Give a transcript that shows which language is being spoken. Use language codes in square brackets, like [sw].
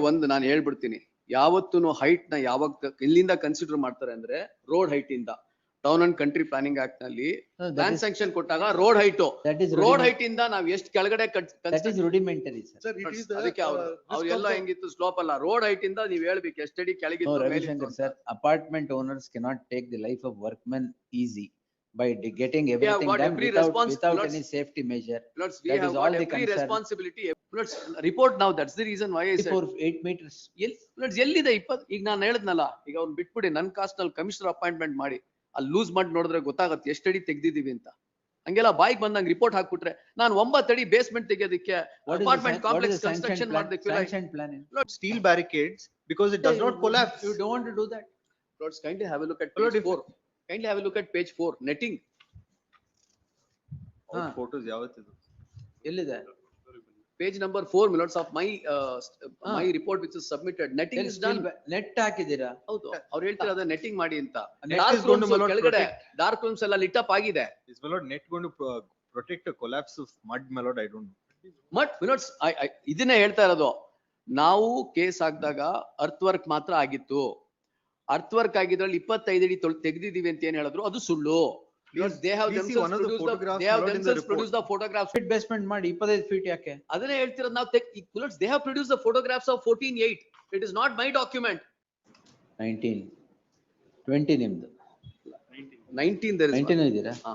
[kn] ಒಂದು ನಾನು ಹೇಳ್ಬಿಡ್ತೀನಿ, ಯಾವತ್ತೂ ಹೈಟ್ ನ ಯಾವಾಗ ಇಲ್ಲಿಂದ ಕನ್ಸಿಡರ್ ಮಾಡ್ತಾರೆ ಅಂದ್ರೆ ರೋಡ್ ಹೈಟ್ ಇಂದ. Town and country planning act ನಲ್ಲಿ ಪ್ಲಾನ್ ಸ್ಯಾಂಕ್ಷನ್ ಕೊಟ್ಟಾಗ ರೋಡ್ ಹೈಟ್ ಇಂದ ನಾವ್ ಎಷ್ಟು ಕೆಳಗಡೆ [en] rudimentary, sir. [kn] ಅದಕ್ಕೆ ಅವ್ರೆಲ್ಲ ಹೆಂಗಿತ್ತು ಸ್ಲೋಪ್ ಅಲ್ಲ, ರೋಡ್ ಹೈಟ್ ಇಂದ ನೀವ್ ಹೇಳ್ಬೇಕು ಎಷ್ಟಡಿ ಕೆಳಗಿತ್ತು. [en] Sir, apartment owners cannot take the life of workmen easy by getting everything done without any safety measure. We have got every responsibility. Report now, that's the reason why I said 8 meters. [kn] ಎಲ್ಲಿದೆ 20? ಈಗ ನಾನು ಹೇಳದ್ನಲ್ಲ, ಈಗ ಅವ್ನು ಬಿಟ್ಬಿಡಿ, ನನ್ cost ನಲ್ಲಿ commissioner appointment ಮಾಡಿ ಅಲ್ಲಿ ಲೂಸ್ ಮಾಡಿ ನೋಡಿದ್ರೆ ಗೊತ್ತಾಗತ್ತೆ ಎಷ್ಟಡಿ ತೆಗ್ದಿದೀವಿ ಅಂತ. ಹಂಗೆಲ್ಲ ಬಾಯಿಗೆ ಬಂದಂಗ್ ರಿಪೋರ್ಟ್ ಹಾಕ್ಬಿಟ್ರೆ ನಾನು 9 ಅಡಿ ಬೇಸ್ಮೆಂಟ್ ತೆಗೆಯೋದಕ್ಕೆ ಅಪಾರ್ಟ್ಮೆಂಟ್ ಕಾಂಪ್ಲೆಕ್ಸ್ ಕನ್ಸ್ಟ್ರಕ್ಷನ್ ಮಾಡೋದಕ್ಕೆ [en] steel barricades because it does not collapse. You don't want to do that. Lords, kindly have a look at page 4. Kindly have a look at page 4. Netting. [kn] Photos ಯಾವತ್ತಿದು? ಎಲ್ಲಿದೆ? [en] Page number 4, my lords, of my report which is submitted. Netting is done. [kn] Net ಹಾಕಿದೀರಾ? ಹೌದು, ಅವ್ರು ಹೇಳ್ತಿರೋದು netting ಮಾಡಿ ಅಂತ. [en] Net is going to [kn] ಕೆಳಗಡೆ dark rooms ಎಲ್ಲ lit up ಆಗಿದೆ. [en] Is my lord net going to protect a collapse of mud, my lord? I don't know. [kn] But my lords, ಇದನ್ನೇ ಹೇಳ್ತಾ ಇರೋದು, ನಾವು ಕೇಸ್ ಹಾಕಿದಾಗ ಅರ್ತ್ ವರ್ಕ್ ಮಾತ್ರ ಆಗಿತ್ತು. ಅರ್ತ್ ವರ್ಕ್ ಆಗಿದ್ರಲ್ಲಿ 25 ಅಡಿ ತೆಗೆದಿದ್ದೀವಿ ಅಂತ ಏನ್ ಹೇಳಿದ್ರು, ಅದು ಸುಳ್ಳು. [en] They have themselves produced the photographs. [kn] Basement ಮಾಡಿ 25 feet ಯಾಕೆ? ಅದನ್ನೇ ಹೇಳ್ತಿರೋದು ನಾವು. [en] They have produced the photographs of 14/8. It is not my document. [kn] 20 ನಿಮ್ದು. [en] 19 there is [kn] 19 ಇದೀರಾ?